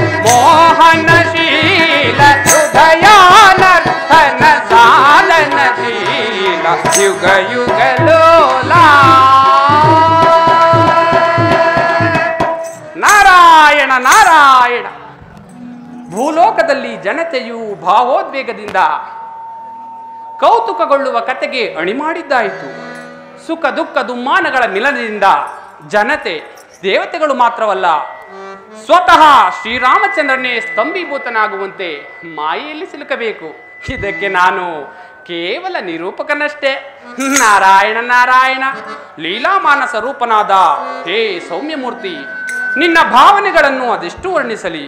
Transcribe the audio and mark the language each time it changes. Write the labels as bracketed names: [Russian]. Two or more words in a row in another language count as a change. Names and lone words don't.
[Kannada] ಮೋಹನಶೀಲ ಹೃದಯಾನರ್ಥನ ಸಾಧನಶೀಲ ಯುಗ ಯುಗಲೋಲ ನಾರಾಯಣ ನಾರಾಯಣ. ಭೂಲೋಕದಲ್ಲಿ ಜನತೆಯು ಭಾವೋದ್ವೇಗದಿಂದ ಕೌತುಕಗೊಳ್ಳುವ ಕತೆಗೆ ಅಣಿಮಾಡಿದ್ದಾಯಿತು. ಸುಖ ದುಃಖ ದುಮ್ಮಾನಗಳ ಮಿಲನದಿಂದ ಜನತೆ ದೇವತೆಗಳು ಮಾತ್ರವಲ್ಲ ಸ್ವತಃ ಶ್ರೀರಾಮಚಂದ್ರನೇ ಸ್ತಂಭೀಭೂತನಾಗುವಂತೆ ಮಾಯೆಯಲ್ಲಿ ಸಿಲುಕಬೇಕು. ಇದಕ್ಕೆ ನಾನು ಕೇವಲ ನಿರೂಪಕನಷ್ಟೇ. ನಾರಾಯಣ ನಾರಾಯಣ. ಲೀಲಾಮಾನಸ ರೂಪನಾದ ಹೇ ಸೌಮ್ಯಮೂರ್ತಿ, ನಿನ್ನ ಭಾವನೆಗಳನ್ನು ಅದೆಷ್ಟು ವರ್ಣಿಸಲಿ.